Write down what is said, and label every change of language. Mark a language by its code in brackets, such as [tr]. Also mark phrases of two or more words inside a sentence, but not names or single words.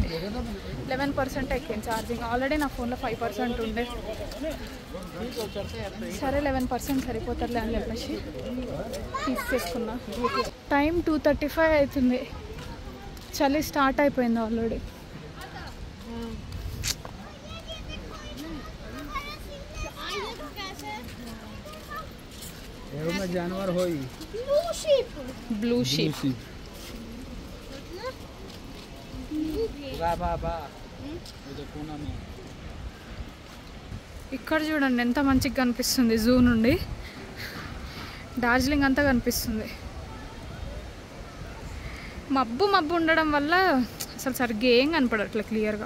[te] 11% ఎక్కింది ఛార్జింగ్. ఆల్రెడీ నా ఫోన్లో 5% ఉండే. సరే 11% సరిపోతారులే అని చెప్పేసి తీసుకున్నా. టైం 2:35 అవుతుంది. చలి స్టార్ట్ అయిపోయింది ఆల్రెడీ. [hi] जानवर हो [en] blue sheep [te] ఇక్కడ చూడండి ఎంత మంచిగా కనిపిస్తుంది. జూ నుండి డార్జిలింగ్ అంతా కనిపిస్తుంది. మబ్బు ఉండడం వల్ల అసలు సరిగ్గా ఏం కనపడట్లే క్లియర్గా.